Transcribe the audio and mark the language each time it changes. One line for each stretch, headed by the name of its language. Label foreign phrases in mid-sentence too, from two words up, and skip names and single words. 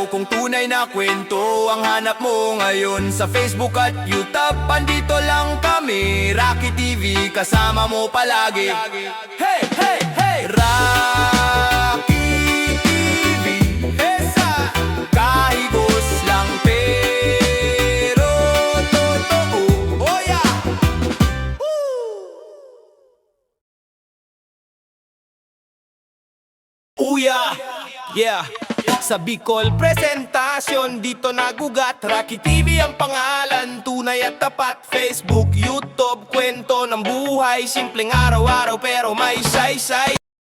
Filipino: Kung tunay na kwento ang hanap mo ngayon sa Facebook at YouTube, andito lang kami. Rocky TV, kasama mo palagi.
English: Hey, hey, hey! Rocky TV, esa!
Filipino: Kahigos lang pero totoo.
English: Oh yeah! Uya, yeah.
Filipino: Sa Bicol presentasyon, dito nagugat. Rocky TV ang pangalan, tunay at tapat. Facebook, YouTube, kwento ng buhay. Simpleng araw-araw pero may saysay.